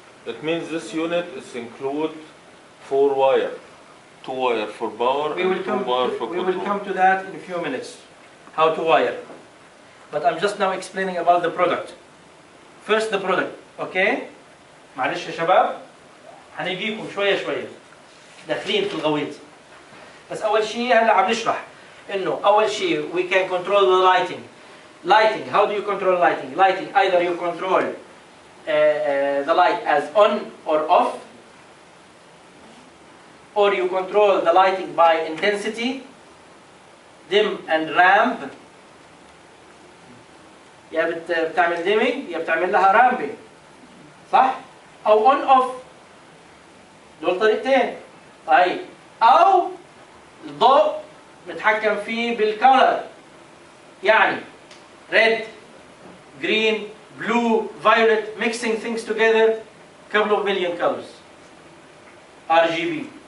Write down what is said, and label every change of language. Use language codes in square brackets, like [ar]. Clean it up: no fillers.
[en] That means this unit is include 4 wire. 2 wire for power We will and 2 wire for we control. will come to that in a few minutes, how to wire. But I'm just now explaining about the product. First the product, okay? [ar] معلش يا شباب هنجيكم شوية شوية داخلين في الغويط. بس أول شيء هلا عم نشرح إنه أول شيء [en] we can control the lighting. Lighting, how do you control lighting? Lighting, either you control the light as on or off, or you control the lighting by intensity, dim and ramp. [ar] يا بتعمل dimming يا بتعمل لها ramping، صح؟ أو on off. دول طريقتين. طيب أو الضوء نتحكم فيه بالكولر، يعني [en] red, green, blue, violet, mixing things together, couple of million colors. RGB.